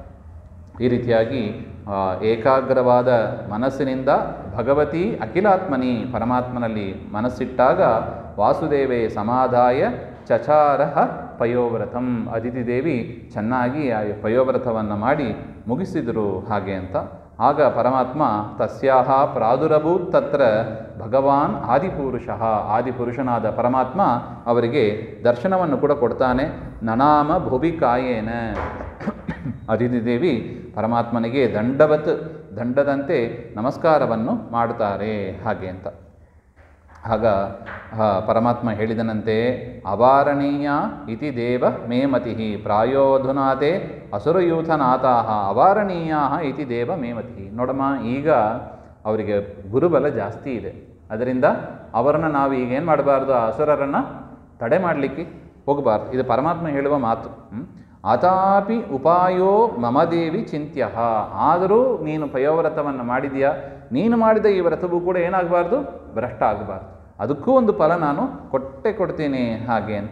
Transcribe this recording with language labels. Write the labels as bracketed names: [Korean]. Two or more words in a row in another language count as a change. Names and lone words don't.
[Kannada] ಈ ರೀತಿಯಾಗಿ ಏಕಾಗ್ರವಾದ ಮನಸ್ಸಿನಿಂದ [Sanskrit] ಭಗವತಿ ಅಖಿಲಾತ್ಮನಿ [Kannada] ಪರಮಾತ್ಮನಲ್ಲಿ ಮನಸ್ಸಿಟ್ಟಾಗ [Sanskrit] ವಾಸುದೇವೇ ಸಮಾಧಾಯ ಚಚಾರಹ ಪಯೋವ್ರತಂ, [Kannada] ಅದಿತಿ ದೇವಿ ಚೆನ್ನಾಗಿ ಆ ಪಯೋವ್ರತವನ್ನು ಮಾಡಿ ಮುಗಿಸಿದರು ಹಾಗೆ ಅಂತ. ಆಗ ಪರಮಾತ್ಮ [Sanskrit] ತಸ್ಯಾಹ ಪ್ರಾದುರಭೂತ್ ತತ್ರ ಭಗವಾನ್ ಆದಿಪುರುಷಃ, [Kannada] ಆದಿಪುರುಷನಾದ ಪರಮಾತ್ಮ ಅವರಿಗೆ ದರ್ಶನವನ್ನು ಕೂಡ ಕೊಡ್ತಾನೆ. [Sanskrit] ನನಾಮ ಭುವಿ ಕಾಯೇನ, ಅದಿತಿ ದೇವಿ ಪರಮಾತ್ಮನಿಗೆ ದಂಡದಂತೆ ನಮಸ್ಕಾರವನ್ನು ಮಾಡುತ್ತಾರೆ ಹಾಗೆ ಅಂತ. [Kannada] ಆಗ ಪರಮಾತ್ಮ ಹೇಳಿದನಂತೆ [Sanskrit] ಅವಾರಣೀಯ ಇತಿ ದೇವ ಮೇ ಮತಿ [Kannada] ಪ್ರಾಯೋಧುನಾತೆ ಅಸುರಯೂಥನಾಥಾಹ ಅವಾರಣೀಯ ಇತಿ ದೇವ ಮೇ ಮತಿ. ನೋಡಮ್ಮ, ಈಗ ಅವರಿಗೆ ಗುರುಬಲ ಜಾಸ್ತಿ ಇದೆ, ಅದರಿಂದ ಅವರನ್ನು ನಾವು ಈಗ ಏನು ಮಾಡಬಾರ್ದು, ಆ ಅಸುರರನ್ನು ತಡೆ ಮಾಡಲಿಕ್ಕೆ ಹೋಗಬಾರ್ದು. ಇದು ಪರಮಾತ್ಮ ಹೇಳುವ ಮಾತು. [Sanskrit] ಅತಾಪಿ ಉಪಾಯೋ ಮಮ ದೇವಿ ಚಿಂತ್ಯ, [Kannada] ಆದರೂ ನೀನು ಪಯೋವ್ರತವನ್ನು ಮಾಡಿದೆಯಾ, ನೀನು ಮಾಡಿದ ಈ ವ್ರತವೂ ಕೂಡ ಏನಾಗಬಾರ್ದು, ಭ್ರಷ್ಟ ಆಗಬಾರ್ದು, ಅದಕ್ಕೂ ಒಂದು ಫಲ ನಾನು ಕೊಡ್ತೀನಿ ಹಾಗೆ ಅಂತ.